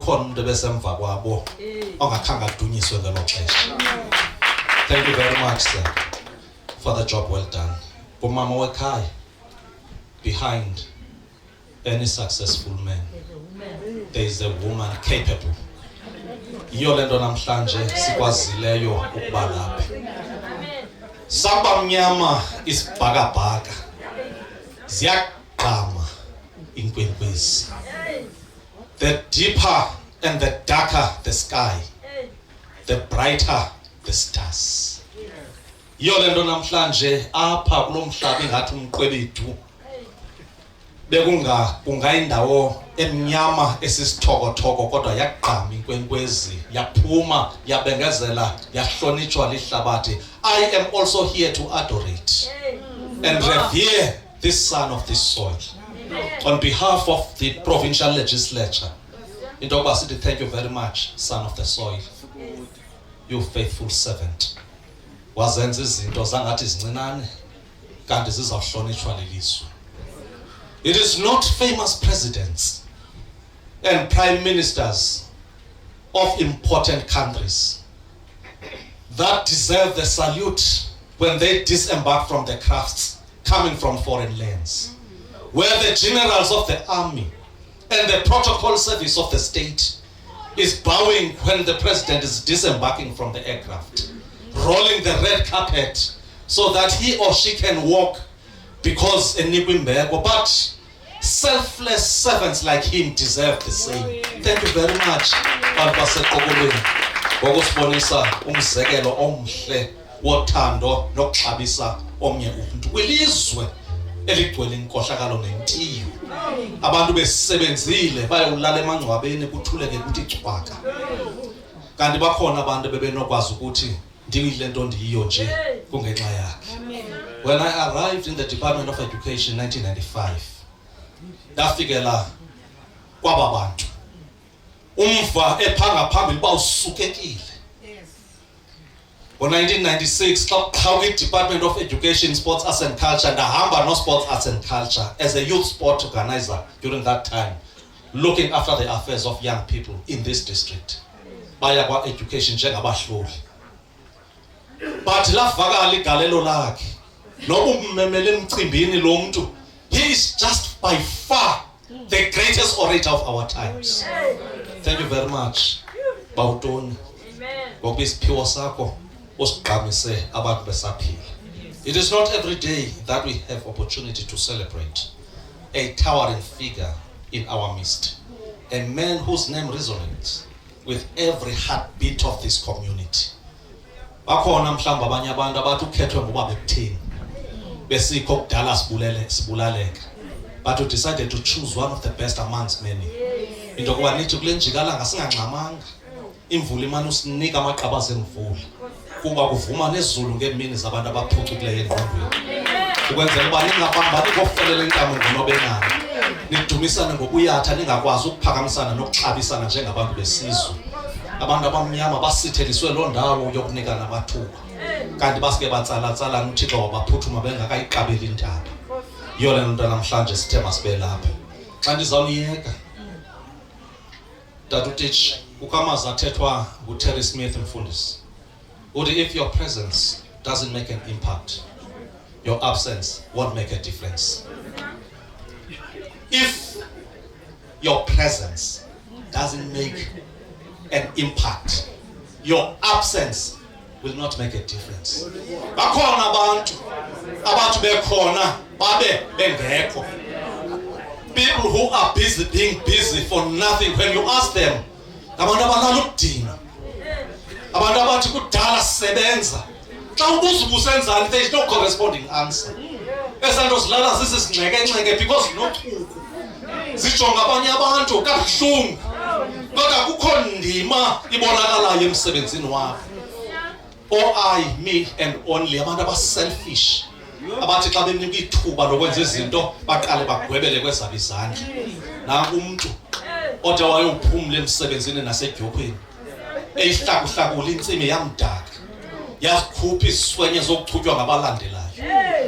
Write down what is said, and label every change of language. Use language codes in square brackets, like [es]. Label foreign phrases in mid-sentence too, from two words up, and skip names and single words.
[xh] khona besemva kwabo ongakhanga adunyiswe ngelo xesha. [en] Thank you very much, sir, for the job well done. [xh] Kumama wekhaya, [en] behind any successful man there is a woman capable. [xh] Iyo lento namhlanje sikwazileyo ukuba lapha. Saba mnyama isibhakabhaka ziyagqama inkwenkwezi. [en] The deeper and the darker the sky, the brighter the stars. [xh] Iyo lento namhlanje apha kulomhlaba ingathi umqwebethu kungayindawo emnyama esisithoko-thoko kodwa yaqhama inkwenkwezi yaphuma yabengezela yahlonitshwa lihlabathi. [en] I am also here to adorate and revere this son of this soil. On behalf of the provincial legislature, [xh] into yokuba sithi [en] thank you very much, son of the soil, you faithful servant. [xh] Wazenza izinto zangathi zincinane kanti zizawuhlonitshwa lilizwe. [en] It is not famous presidents and prime ministers of important countries that deserve the salute when they disembark from the crafts coming from foreign lands, where the generals of the army and the protocol service of the state is bowing when the president is disembarking from the aircraft, rolling the red carpet so that he or she can walk because but selfless servants like him deserve the same. Thank you very much, [xh] ngokusibonisa umzekelo omhle wothando nokuxabisa omnye umuntu kwilizwe eligcwele inkohlakalo nentiyo. Abantu besebenzile bayolala emangcwabeni kuthuleke kuthi cwaka, kanti bakhona abantu bebenokwazi ukuthi ndiyile nto ndiyiyo nje kungenxa yakhe. [en] When I arrived in the Department of Education in 1995, [xh] ndafikela kwaba bantu umva ephanga phambili bawusukekile. Ngo-1996 xa kwi-Department of Education, Sports, Arts and Culture, ndahamba no [en] Sports, Arts and Culture as a youth sport organizer during that time, looking after the affairs of young people in this district. [xh] Baya kwa-education njengabahloli. But lavakala igalelo lakhe noba ummemele emcimbini lo muntu, [en] he is just by far the greatest orator of our times. Thank you very much, [xh] Bawutoni, ngoba isiphiwo sakho usigqamise abantu besaphila. [en] It is not every day that we have opportunity to celebrate a towering figure in our midst, a man whose name resonates with every heartbeat of this community. [xh] Bakhona mhlawumbe abanye abantu abathi ukhethwe ngoba bekutheni besikho kudala sibulaleka, [en] but we decided to choose one of the best amongst many. [xh] Into yokuba nithi kule njikalanga singangxamanga, imvula imane usinika amaqabaza emvula kuba kuvuma nezulu ngeemini zabantu abaphucukileyo engqondweni, ukwenzela uba ningabambani kokufelela intamo ngonobenani, nidumisane ngokuyatha, ningakwazi ukuphakamisana nokuxabisana njengabantu besizwe. Abantu abamnyama basitheliswe loo ndawo yokunikana amathuba, kanti basike batsala-tsalana uThixo wabaphuthuma bengakayiqabeli intaba. Yiyo le nto namhlanje sithe masibe lapha. Xa ndizawuniyeka Tata uTitsh, ukamazi athethwa nguTerry Smith umfundisi uthi [en] if your presence doesn't make an impact, your absence won't make a difference. If your presence doesn't make an impact, your absence will not make a difference. [xh] Bakhona abantu abathi bekhona babe bengekho. [en] People who are busy being busy for nothing. When you ask them, [xh] abantu abalala ukudinga, abantu abathi kudala sisebenza, xa ubuza ubusenzani, [en] there is no corresponding answer. [xh] Esanto zilala zisizingxeke-ngxeke because nochuku zijonga abanye abantu kabuhlungu, kodwa kukho ndima ibonakalayo emsebenzini wabo. [en] Or I, me and only, [xh] abantu aba-selfish, abathi xa benika ithuba lokwenza izinto baqale bagwebele kwezabo izandla. Nanku umntu ode wayophumla emsebenzini nasedyopeni eyihlakuhlakula intsimi yamdaka, yazikhupha iziswenye zokuchutywa ngabalandelayo.